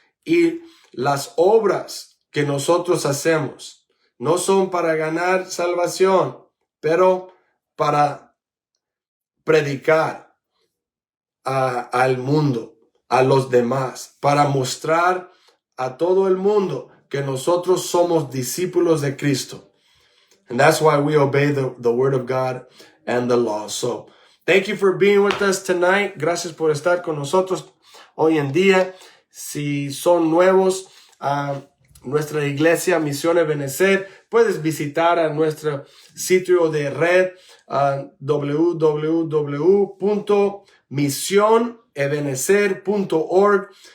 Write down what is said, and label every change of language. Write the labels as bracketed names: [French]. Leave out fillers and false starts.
[Spanish] Y las obras que nosotros hacemos no son para ganar salvación, pero para predicar al mundo, a los demás, para mostrar a todo el mundo que nosotros somos discípulos de Cristo. [English] And that's why we obey the word of God and the law. So, thank you for being with us tonight. [Spanish] Gracias por estar con nosotros hoy en día. Si son nuevos a nuestra iglesia Misión Ebenecer, puedes visitar a nuestro sitio de red www.misionebenecer.org.